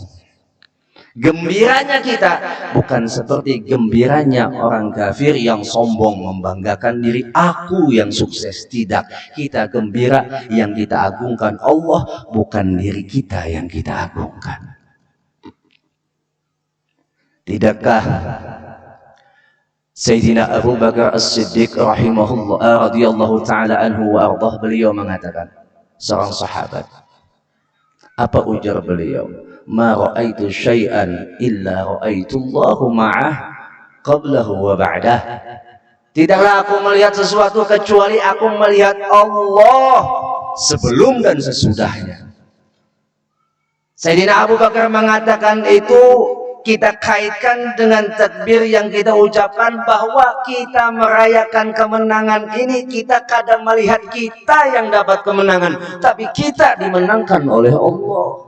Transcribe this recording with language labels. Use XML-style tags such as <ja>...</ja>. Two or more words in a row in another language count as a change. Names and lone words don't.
<id>Gembiranya kita bukan seperti gembiranya orang kafir yang sombong membanggakan diri, aku yang sukses. Tidak, kita gembira yang kita agungkan Allah, bukan diri kita yang kita agungkan. Tidakkah Sayyidina Abu Bakar As-Siddiq rahimahullah</id> <ar>رضي الله تعالى عنه وأرضاه,</ar> <id>beliau mengatakan, seorang sahabat, apa ujar beliau?</id> <ar>ما رأيت شيئا إلا رأيت الله معه قبله وبعده.</ar> <id>Tidaklah aku melihat sesuatu kecuali aku melihat Allah sebelum dan sesudahnya. Sayyidina Abu Bakar mengatakan itu kita kaitkan dengan takbir yang kita ucapkan, bahwa kita merayakan kemenangan ini, kita kadang melihat kita yang dapat kemenangan, tapi kita dimenangkan oleh Allah.</id>